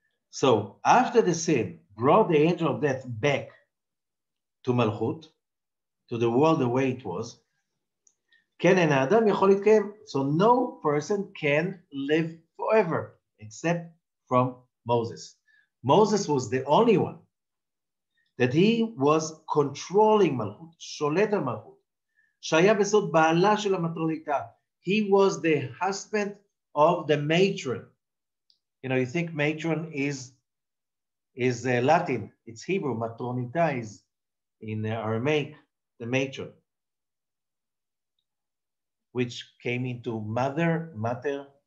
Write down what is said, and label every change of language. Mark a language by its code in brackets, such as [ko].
[en] So after the sin brought the angel of death back to Malchut, to the world the way it was, so no person can live forever except from Moses. Moses was the only one that he was controlling Malchut, [he] sholet על [en] Malchut. [he] שהיה בסוד בעלה של המטרוניתה. [en] He was the husband of the matron. You know, you think matron is Latin, it's Hebrew. Matronita is in Aramaic, the matron, which came into mother, mutter.